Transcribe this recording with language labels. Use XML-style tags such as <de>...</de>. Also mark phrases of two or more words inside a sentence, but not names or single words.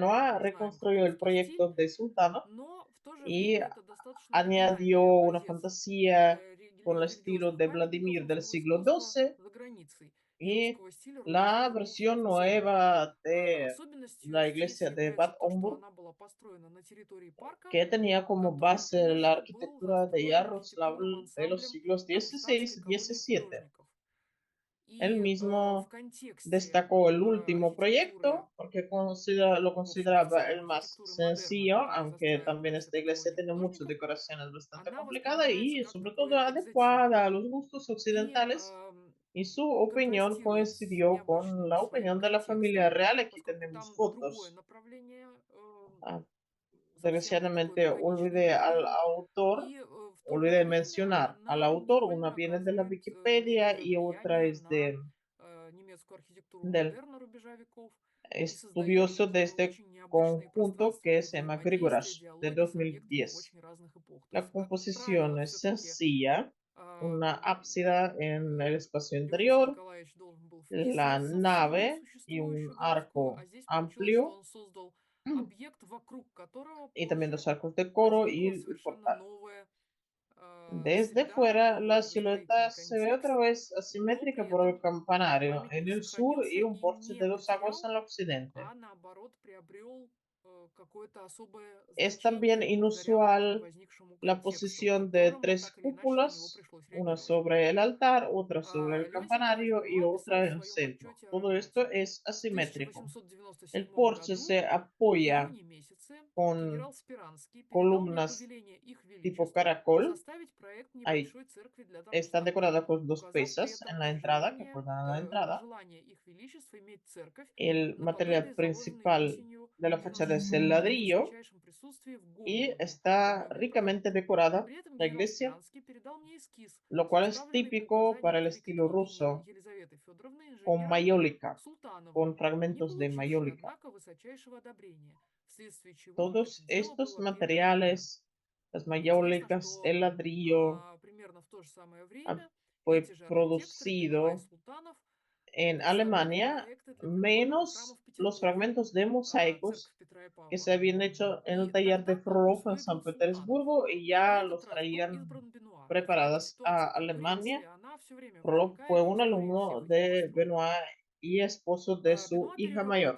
<es>Benoit</es> <ru>знаем как</ru> <es>reconstruyó el</es> <ru>русский стиль,</ru> <es>proyecto de Sultanov</es> <ru>но в то же</ru> <es>y</es> <ru>время это достаточно</ru> <es>añadió</es> <ru>оригинальный</ru> <es>una</es> <ru>образец</ru> <es>fantasía con el estilo</es> <ru>религиозных</ru> <es>de</es> <ru>памятников</ru> <es>Vladimir del</es> <ru>русского</ru> <es>siglo</es> <ru>искусства</ru> <es>XII</es> <ru>за границей и</ru> <es>y</es> <ru>русского стиля рубежа</ru> <es>la</es> <ru>веков</ru> <es>versión</es> <ru>в целом.</ru> <es>nueva de</es> <ru>Особенностью</ru> <es>la</es> <ru>здесь</ru> <es>iglesia de</es> <ru>является</ru> <es>Bad</es> <ru>то, что</ru> <es>Homburg,</es> <ru>она была построена на территории парка,</ru> <es>que tenía como</es> <ru>который</ru> <es>base la</es> <ru>позже был</ru> <es>arquitectura de</es> <ru>застроен</ru> <es>Yaroslav</es> <ru>архитектурным</ru> <es>de los</es> <ru>ансамблем</ru> <es>siglos XVI</es> <ru>Дармштадтской</ru> <es>y</es> <ru>колонии</ru> <es>XVII.</es> <ru>художников.</ru> <es>Él</es> <ru>И в</ru> <es>mismo</es> <ru>контексте</ru> <es>destacó el último</es> <ru>архитектуры,</ru> <es>proyecto porque lo</es> <ru>в общем-то, в</ru> <es>consideraba</es> <ru>целом</ru> <es>el más</es> <ru>архитектуры модерна,</ru> <es>sencillo,</es> <ru>которую</ru> <es>aunque también</es> <ru>застраивалась</ru> <es>esta</es> <ru>этой</ru> <es>iglesia</es> <ru>колонией</ru> <es>tiene muchas</es> <ru>художников,</ru> <es>decoraciones bastante</es> <ru>она</ru> <es>complicadas</es> <ru>воспринимается</ru> <es>y</es> <ru>как</ru> <es>sobre</es> <ru>такой</ru> <es>todo</es> <ru>экзотизм.</ru> <es>adecuada a los gustos</es> <ru>И</ru> <es>occidentales. Y su opinión</es> <ru>контрастирует с</ru> <es>coincidió con</es> <ru>необычным</ru> <es>la</es> <ru>своим</ru> <es>opinión de la familia</es> <ru>контекстом,</ru> <es>real. Aquí</es> <ru>поскольку</ru> <es>tenemos</es> <ru>там другое</ru> <es>fotos.</es> <ru>направление,</ru> <es>Ah,</es> <ru>совсем такое</ru> <es>desgraciadamente</es> <ru>лаконичное направление. И в то же</ru> <es>olvidé</es> <ru>время</ru> <es>mencionar al</es> <ru>она</ru> <es>autor. Una</es> <ru>невольно</ru> <es>viene de la</es> <ru>оказывает</ru> <es>Wikipedia</es> <ru>некоторое</ru> <es>y otra</es> <ru>влияние</ru> <es>es</es> <ru>на</ru> <es>de,</es> <ru>немецкую архитектуру</ru> <es>del</es> <ru>модерна рубежа веков и создает</ru> <es>estudioso de este</es> <ru>очень необычные</ru> <es>conjunto</es> <ru>пространственные</ru> <es>que se llama</es> <ru>взаимодействия,</ru> <es>Grigorash, de</es> <ru>диалоги с объектами</ru> <es>2010.</es> <ru>очень разных эпох. То</ru> <es>La</es> <ru>есть, как</ru> <es>composición</es> <ru>правило,</ru> <es>es</es> <ru>все-таки</ru> <es>sencilla, una ábsida en el espacio</es> <ru>Леонтий</ru> <es>interior,</es> <ru>Николаевич должен был</ru> <es>la</es> <ru>вписываться в среду</ru> <es>nave y</es> <ru>существующую</ru> <es>un</es> <ru>городскую, а</ru> <es>arco</es> <ru>здесь получилось, что</ru> <es>amplio</es> <ru>он создал объект, вокруг которого</ru> <es>y también</es> <ru>позже</ru> <es>dos arcos de coro y</es> <ru>возникла</ru> <es>el</es> <ru>совершенно</ru> <es>portal.</es> <ru>новая</ru> <es>Desde</es> <ru>среда,</ru> <es>fuera,</es> <ru>новый</ru> <es>la silueta</es> <ru>градостроительный</ru> <es>se ve otra</es> <ru>контекст,</ru> <es>vez</es> <ru>но</ru> <es>asimétrica</es> <ru>при</ru> <es>por el</es> <ru>этом</ru> <es>campanario en</es> <ru>памятник</ru> <es>el sur</es> <ru>сохранился</ru> <es>y un</es> <ru>и</ru> <es>porche</es> <ru>не</ru> <es>de dos aguas</es> <ru>потерял,</ru> <es>en el occidente.</es> <ru>а наоборот приобрел какое-то особое</ru> <es>Es también</es> <ru>значение благодаря вот этому</ru> <es>inusual</es> <ru>возникшему</ru> <es>la</es> <ru>контексту, в</ru> <es>posición de</es> <ru>котором</ru> <es>tres</es> <ru>так или иначе на него</ru> <es>cúpulas,</es> <ru>пришлось</ru> <es>una</es> <ru>реагировать.</ru> <es>sobre el altar, otra sobre el</es> <ru>Леонтий Николаевич</ru> <es>campanario y</es> <ru>Бенуа писал</ru> <es>otra</es> <ru>в</ru> <es>en el</es> <ru>своем</ru> <es>centro.</es> <ru>отчете о</ru> <es>Todo esto</es> <ru>работе.</ru> <es>es</es> <ru>В</ru> <es>asimétrico. El</es> <ru>1897</ru> <es>porche</es> <ru>году,</ru> <es>se</es> <ru>в</ru> <es>apoya</es> <ru>июне месяце,</ru> <es>con</es> <ru>генерал Спиранский передал мне</ru> <es>columnas</es> <ru>повеление их</ru> <es>tipo</es> <ru>величеств</ru> <es>caracol.</es> <ru>составить проект</ru> <es>Ahí</es> <ru>небольшой церкви для</ru> <es>está</es> <ru>Дармштадта,</ru> <es>decorada con dos</es> <ru>указав при</ru> <es>pesas en</es> <ru>этом</ru> <es>la entrada que acordan la entrada.</es> <ru>желание их величеств иметь церковь,</ru> <es>El material</es> <ru>наподобие заложенной</ru> <es>principal</es> <ru>осенью</ru> <es>de la fachada es el</es> <ru>97 года в</ru> <es>ladrillo</es> <ru>высочайшем присутствии в</ru> <es>y</es> <ru>Гомбурге.</ru> <es>está</es> <ru>Подробный проект.</ru> <es>ricamente decorada</es> <ru>При этом</ru> <es>la</es> <ru>генерал</ru> <es>iglesia,</es> <ru>Спиранский передал мне эскиз,</ru> <es>lo cual es</es> <ru>составленный по</ru> <es>típico para</es> <ru>указаниям</ru> <es>el</es> <ru>великой</ru> <es>estilo</es> <ru>княгини</ru> <es>ruso,</es> <ru>Елизаветы Федоровны</ru> <es>con</es> <ru>инженером</ru> <es>mayólica,</es> <ru>Султановым,</ru> <es>con</es> <ru>не</ru> <es>fragmentos de</es> <ru>получившей,</ru> <es>mayólica.</es> <ru>однако, высочайшего одобрения, вследствие чего это</ru> <es>Todos</es> <ru>дело</ru> <es>estos</es> <ru>было прервано мною.</ru> <es>materiales, las</es> <ru>Интересно,</ru> <es>mayólicas,</es> <ru>что</ru> <es>el ladrillo,</es> <ru>примерно в то же самое время</ru> <es>fue</es> <ru>эти же архитекторы Бенуа и</ru> <es>producido</es> <ru>Султанов</ru> <es>en</es> <ru>представили</ru> <es>Alemania,</es> <ru>проекты для капитульного храма</ru> <es>menos</es> <ru>в</ru> <es>los</es> <ru>Петербурге,</ru> <es>fragmentos de</es> <ru>церковь</ru> <es>mosaicos</es> <ru>Петра и</ru> <es>que</es> <ru>Павла.</ru> <es>se habían hecho en el</es> <ru>И</ru> <es>taller de</es> <ru>тогда корпус</ru> <es>Frohof en</es> <ru>выбрал</ru> <es>San</es> <ru>Султанов.</ru> <es>Petersburgo y</es> <ru>И в</ru> <es>ya</es> <ru>этот</ru> <es>los</es> <ru>раз был</ru> <es>traían</es> <ru>избран Бенуа. Эта</ru> <es>preparadas a</es> <ru>ситуация конкуренции,</ru> <es>Alemania.</es> <ru>она все время</ru> <es>Frohof fue</es> <ru>возникает в</ru> <es>un</es> <ru>истории</ru> <es>alumno</es> <ru>всех этих</ru> <es>de</es> <ru>построек.</ru> <es>Benoit y esposo de su</es> <ru>Бенуа</ru> <es>hija mayor.</es>